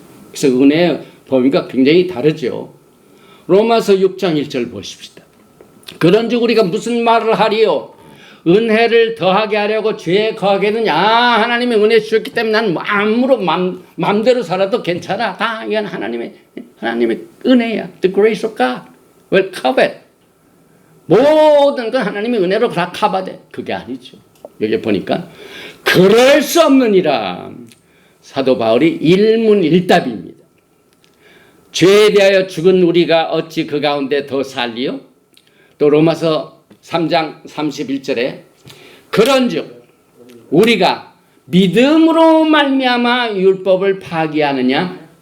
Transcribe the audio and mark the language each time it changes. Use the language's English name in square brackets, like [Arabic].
[Korean] 그래서 은혜의 범위가 굉장히 다르죠. 로마서 6장 1절 보십시다. 그런즉 우리가 무슨 말을 하리요? 은혜를 더하게 하려고 죄에 거하겠느냐? 하나님이 은혜 주셨기 때문에 난 아무런 마음대로 살아도 괜찮아. 다 이건 하나님의 은혜야. [English] The grace of God will cover it. [Korean] 모든 건 하나님의 은혜로 다 커버돼. 그게 아니죠. 여기 보니까 그럴 수 없느니라. 사도 바울이 일문일답입니다. 죄에 대하여 죽은 우리가 어찌 그 가운데 더 살리요? 또 로마서 3장 31절에 그런즉 우리가 믿음으로 말미암아 율법을 파기하느냐?